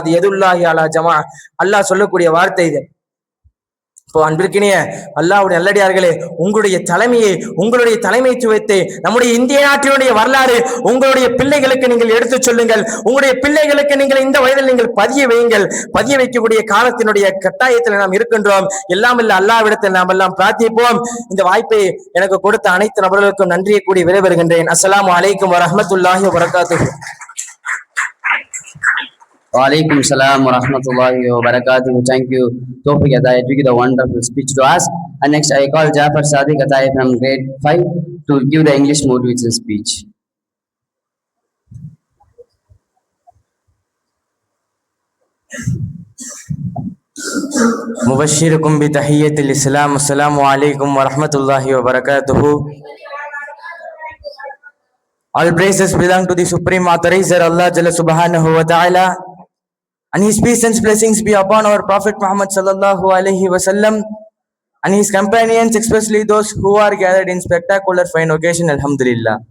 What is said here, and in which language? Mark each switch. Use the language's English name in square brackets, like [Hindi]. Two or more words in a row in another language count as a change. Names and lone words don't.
[Arabic] يد الله على الجماعة, [Tamil] அல்லாஹ் சொல்லக்கூடிய வார்த்தை இது. இப்போ அன்பிற்கினிய அல்லாஹ்வுடைய நல்லடியார்களே, உங்களுடைய தலைமையை, உங்களுடைய தலைமைத்துவத்தை, நம்முடைய இந்திய நாட்டினுடைய வரலாறு உங்களுடைய பிள்ளைகளுக்கு நீங்கள் எடுத்துச் சொல்லுங்கள். உங்களுடைய பிள்ளைகளுக்கு நீங்கள் இந்த வயதில் நீங்கள் பதிய வையுங்கள். பதிய வைக்கக்கூடிய காலத்தினுடைய கட்டாயத்தில் நாம் இருக்கின்றோம். எல்லாம் இல்ல அல்லாஹ்விடத்தில் நாம் எல்லாம் பிரார்த்திப்போம். இந்த வாய்ப்பை எனக்கு கொடுத்த அனைத்து நபர்களுக்கும் நன்றியை கூடி விடைபெறுகின்றேன். [Arabic] السلام عليكم ورحمة الله وبركاته. وعليكم السلام ورحمة الله وبركاته. [English] Thank you, Tawfiq Atayat. You give a wonderful speech to us. And next, I call Jafar Sadiq Atayat from grade 5 to give the English motivation speech. [Arabic] مبشركم بتحية الإسلام. السلام عليكم ورحمة الله وبركاته. [English] All praises belong to the Supreme Authorizer Allah [Arabic] جل سبحانه وتعالى, [English] and His peace and blessings be upon our Prophet Muhammad [Arabic] صلى الله عليه وسلم [English] and his companions, especially those who are gathered in spectacular fine occasion. Alhamdulillah.